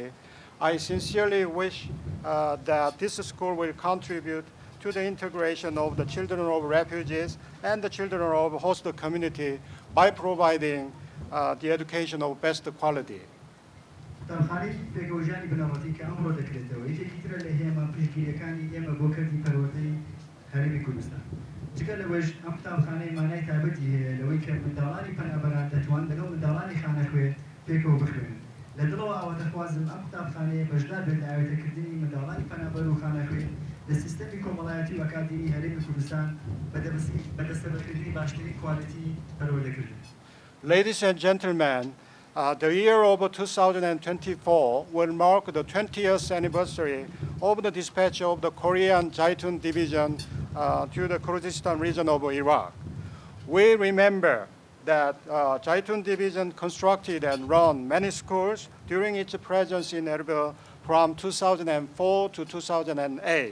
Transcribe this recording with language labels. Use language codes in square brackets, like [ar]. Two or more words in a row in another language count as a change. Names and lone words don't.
[en] I sincerely wish that this school will contribute to the integration of the children of refugees and the children of host community by providing the education of best quality. [ckb] قوتابخانەی پێگەوژانی بنەڕەتی کە ئەمڕۆ دەکرێتەوە یەکێکی ترە لە هێمە پشتگیریەکانی ئێمە بۆ کردی پەروەردەی هەرێمی کوردستان. جگە لەوەش ئەم قوتابخانەی مانای تایبەتی هەیە لەوەی کە منداڵانی پەنابەران دەتوان لەگەڵ منداڵانی خانەخوێ پێکەوە بخوێنن. لە دڵەوە ئەوە دەخوازم ئەم قوتابخانەیە بەشدار بێت لە ئاوێتەکردنی منداڵانی پەنابەر و خانەخوێ لە سیستەمی کۆمەڵایەتی و ئەکادیمی هەرێمی کوردستان بەدەستەبەکردنی باشترین کوالیتی پەروەردەکردن. [en] Ladies and gentlemen, the year of 2024 will mark the 20th anniversary of the dispatch of the Korean Jaitun Division to the Kurdistan region of Iraq. We remember that Jaitun Division constructed and run many schools during its presence in Erbil from 2004 to 2008.